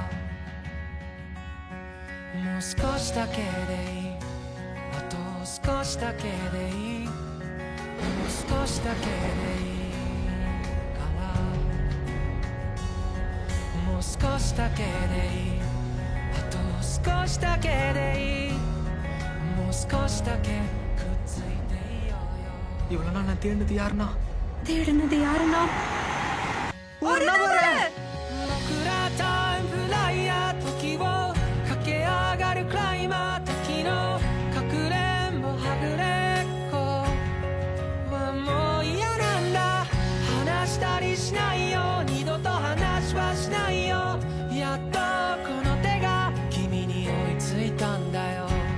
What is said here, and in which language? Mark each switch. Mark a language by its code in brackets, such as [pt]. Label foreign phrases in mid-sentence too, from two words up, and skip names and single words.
[ja] もう少しだけでいい、あと少しだけでいい、もう少しだけでいいから、もう少しだけでいい、あと少しだけでいい、もう少しだけくっついていようよ。 [ta] இவ்வளவு நாள் நான் தேடினது யாருன்னா தேடினது யாருன்னா ஒரு நபரே [ja] 僕らタイムフライヤー、時を駆け上がるクライマー、時のかくれんぼはぐれっこはもう嫌なんだ、話したりしないよ、二度と話はしないよ、やっとこの手が君に追いついたんだよ。